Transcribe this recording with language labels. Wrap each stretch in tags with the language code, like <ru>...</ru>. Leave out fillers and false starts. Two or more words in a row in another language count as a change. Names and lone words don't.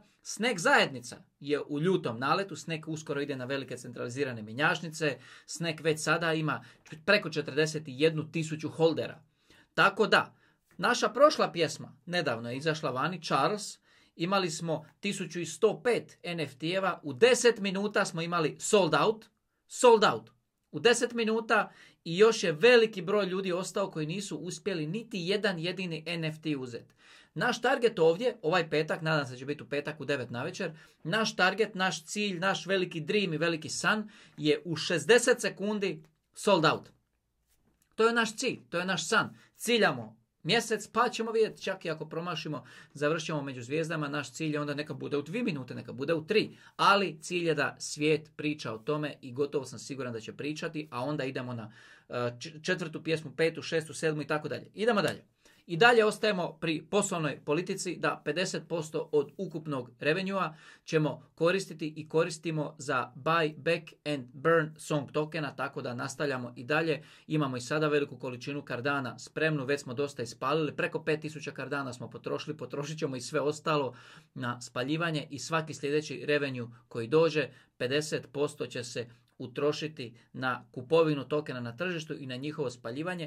<hr>Snack zajednica je u ljutom naletu, Snack uskoro ide na velike centralizirane mjenjačnice, Snack već sada ima preko 41.000 holdera. Tako da, naša prošla pjesma, nedavno je izašla vani, Charles, imali smo 1105 NFT-eva, u 10 minuta smo imali</hr> <en>sold out,</en> <hr>u 10 minuta i još je veliki broj ljudi ostao koji nisu uspjeli niti jedan jedini NFT uzeti. Naš target ovdje, ovaj petak, nadam se da će biti u petak u 9 navečer, naš target, naš cilj, naš veliki dream i veliki san je u 60 sekundi</hr> <en>sold out.</en> <hr>To je naš cilj, to je naš san. Ciljamo mjesec, pa ćemo vidjeti, čak i ako promašimo, završimo među zvijezdama, naš cilj je onda neka bude u 2 minute, neka bude u 3, ali cilj je da svijet priča o tome i gotovo sam siguran da će pričati, a onda idemo na 4. pjesmu, 5., 6., 7. i tako dalje. Idemo dalje. I dalje ostajemo pri poslovnoj politici da 50% od ukupnog revenua ćemo koristiti i koristimo za</hr> <en>buy back and burn</en> <hr>Song tokena, tako da nastavljamo i dalje. Imamo i sada veliku količinu Cardana spremnu, već smo dosta ispalili, preko 5000 Cardana smo potrošili, potrošit ćemo i sve ostalo na spaljivanje i svaki sljedeći revenue koji dođe, 50% će se utrošiti na kupovinu tokena na tržištu i na njihovo spaljivanje.</hr>